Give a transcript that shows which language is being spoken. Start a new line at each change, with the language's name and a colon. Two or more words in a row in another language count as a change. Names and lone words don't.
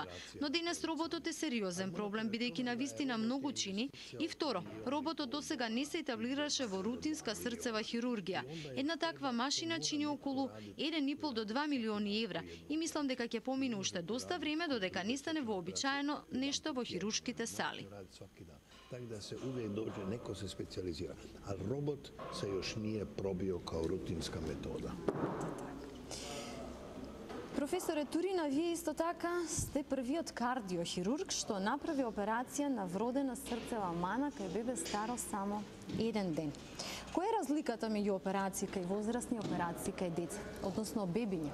Macedonian: Но денес роботот е сериозен проблем, бидејќи навистина многу чини, и второ, роботот досега не се етаблираше во рутинска срцева хирургија. Една таква машина чини околу 1,5 до 2 милиони евра и мислам дека ќе помине уште доста време додека не стане вообичаено нешто во хируршките сали.
Croatian: Tako da se uvijek dođe, neko se specijalizira, ali robot se još nije probio kao rutinska metoda.
Macedonian: Професоре Турина, вие исто така сте првиот кардиохирург што направи операција на вродена срцева мана кај бебе старо само 1 ден. Која е разликата меѓу операции кај возрастни и операции кај деца, односно бебиња?